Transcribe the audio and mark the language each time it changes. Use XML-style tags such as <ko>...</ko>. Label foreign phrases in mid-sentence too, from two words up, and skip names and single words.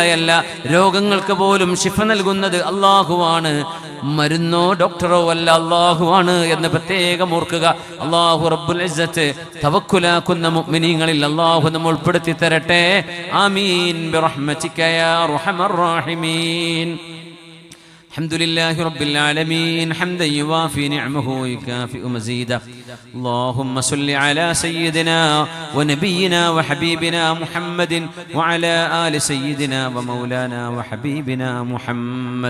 <ml>രോഗങ്ങൾക്ക് പോലും ശിഫ നൽകുന്നത് അല്ലാഹുവാണ്. മരുന്നോ ഡോക്ടറോ അല്ല, അല്ലാഹു ആണ് എന്ന് പ്രത്യേകം ഓർക്കുക. അല്ലാഹു</ml> <ar>رب العزة</ar> <ml>തവക്കുലാക്കുന്ന മുഅ്മിനീങ്ങളിൽ അല്ലാഹു നമ്മെ ഉൾപ്പെടുത്തി തരട്ടെ.</ml> <ar>آمين برحمتك يا أرحم الراحمين. الحمد لله رب العالمين حمدا يوافي نعمه ويكافئ مزيدا. اللهم صل على سيدنا ونبينا وحبيبنا محمد وعلى آل سيدنا ومولانا وحبيبنا محمد.</ar>